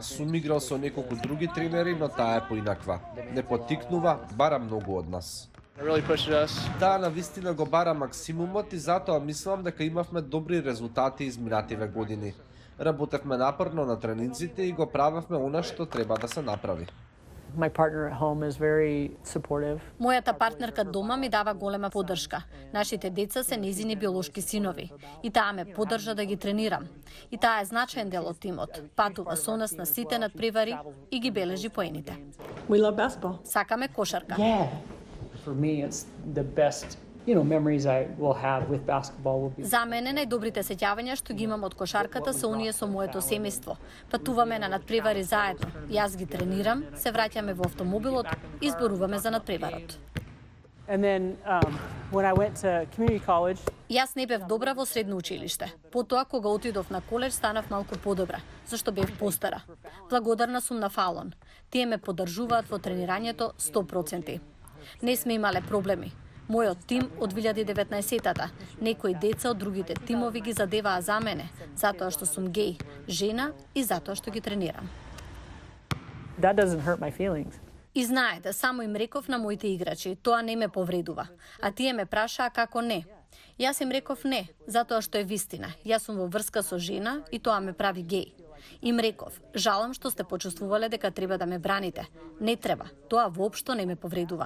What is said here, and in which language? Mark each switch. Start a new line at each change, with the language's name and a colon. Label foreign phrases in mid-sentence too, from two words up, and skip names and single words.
Macedonian: Сум играл со неколку други тренери, но таа е поинаква. Не поттикнува, бара многу од нас. Таа навистина го бара максимумот и затоа мислам дека имавме добри резултати изминативе години. Работевме напорно на тренинзите и го правевме она што треба да се направи.
English: My partner at home is very supportive.
Macedonian: Мојата партнерка дома ми дава голема поддршка. Нашите деца се незини биолошки синови и таа ме поддржа да ги тренирам. И таа е значаен дел од тимот. Патува со нас на сите надпревари и ги бележи поените.
English: We love basketball.
Macedonian: Сакаме кошарка.
English: Yeah. For me it's the best, memories I will have with basketball will be.
Macedonian: За мене најдобрите сеќавања што ги имам од кошарката се оние со моето семејство. Патуваме на надпревари заедно. Јас ги тренирам, се враќаме во автомобилот и зборуваме за надпреварот.
English: And then when I went to community college,
Macedonian: Јас не бев добра во средно училиште. Потоа кога отидов на коледж станав малку подобра, зашто бев постара. Благодарна сум на Фалон. Тие ме поддржуваат во тренирањето 100%. Не сме имале проблеми. Мојот тим од 2019-тата, некои деца од другите тимови ги задеваа за мене, затоа што сум геј, жена и затоа што ги тренирам.
English: that doesn't hurt my feelings.
Macedonian: И знаете, само им реков на моите играчи, тоа не ме повредува. А тие ме прашаа како не. Јас им реков не, затоа што е вистина. Јас сум во врска со жена и тоа ме прави геј. Им реков, жалам што сте почувствувале дека треба да ме браните. Не треба, тоа воопшто не ме повредува.